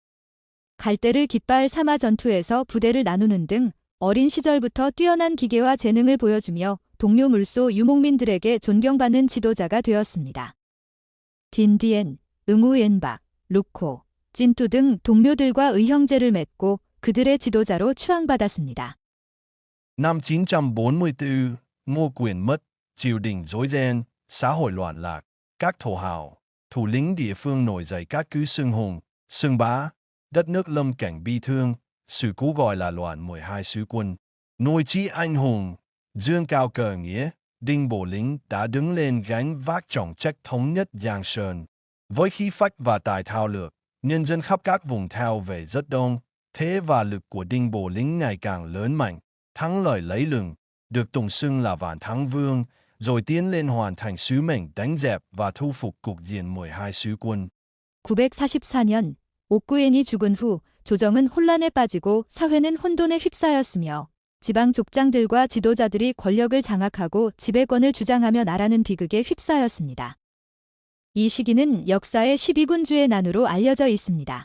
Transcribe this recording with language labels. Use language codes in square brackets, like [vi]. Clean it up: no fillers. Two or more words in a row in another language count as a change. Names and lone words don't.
[ko] 갈대를 깃발 삼아 전투에서 부대를 나누는 등 어린 시절부터 뛰어난 기계와 재능을 보여주며 동료 물소 유목민들에게 존경받는 지도자가 되었습니다. 딘디엔, 응우옌박, 루코, 찐뚜 등 동료들과 의형제를 맺고 그들의 지도자로 추앙받았습니다. [vi] Năm 944, Ngô Quyền mất, triều đình rối ren, xã hội loạn lạc, các thổ hào, thủ lĩnh địa phương nổi dậy các cứ xưng hùng, xưng bá, đất nước lâm cảnh bi thương, sự cố gọi là loạn 12 sứ quân. Nổi chí anh hùng, dương cao cờ nghĩa, Đinh Bộ Lĩnh đã đứng lên gánh vác trọng trách thống nhất Giang Sơn. Với khí phách và tài thao lược, nhân dân khắp các vùng theo về rất đông, thế và lực của Đinh Bộ Lĩnh ngày càng lớn mạnh, thắng lợi lấy lừng, được tụng xưng là Vạn Thắng Vương, rồi tiến lên hoàn thành sứ mệnh đánh dẹp và thu phục cục diện 12 sứ quân. [ko] 944년 옥구엔이 죽은 후 조정은 혼란에 빠지고 사회는 혼돈에 휩싸였으며 지방 족장들과 지도자들이 권력을 장악하고 지배권을 주장하며 나라는 비극에 휩싸였습니다. 이 시기는 역사의 12군주의 난으로 알려져 있습니다.